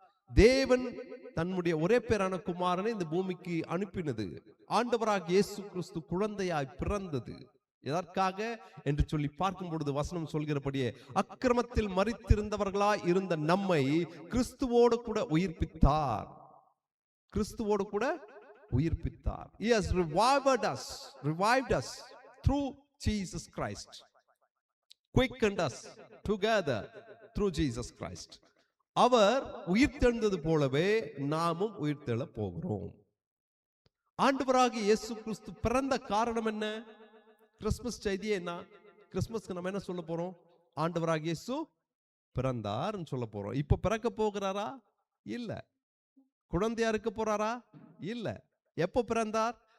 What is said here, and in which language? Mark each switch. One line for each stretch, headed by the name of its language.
Tamil: தேவன் தன்னுடைய ஒரே பேரான குமாரனை இந்த பூமிக்கு அனுப்பினது. ஆண்டவராக இயேசு கிறிஸ்து குழந்தையாய் பிறந்தது. எதற்காக என்று சொல்லி பார்க்கும் பொழுது வசனம் சொல்கிறபடியே, அக்கிரமத்தில் மரித்திருந்தவர்களாய் இருந்த நம்மை கிறிஸ்துவோடு கூட உயிர்ப்பித்தார். கிறிஸ்துவோடு கூட உயிர்ப்பித்தார்.
English: He has revived us through Jesus Christ. Quickened us together through Jesus Christ.
Tamil: அவர் உயிர்த்தெழுந்தது போலவே நாமும் உயிர்த்தெழ போகிறோம். ஆண்டவராகிய இயேசு கிறிஸ்து பிறந்த காரணம் என்ன? கிறிஸ்துமஸ் செய்தி என்ன? கிறிஸ்துமஸ்க்கு நம்ம என்ன சொல்ல போறோம்? ஆண்டவராகிய இயேசு பிறந்தார்னு சொல்ல போறோம். இப்ப பிறக்க போகிறாரா? இல்ல. குழந்தையா இருக்க போறாரா? இல்ல. எப்போ பிறந்தார்?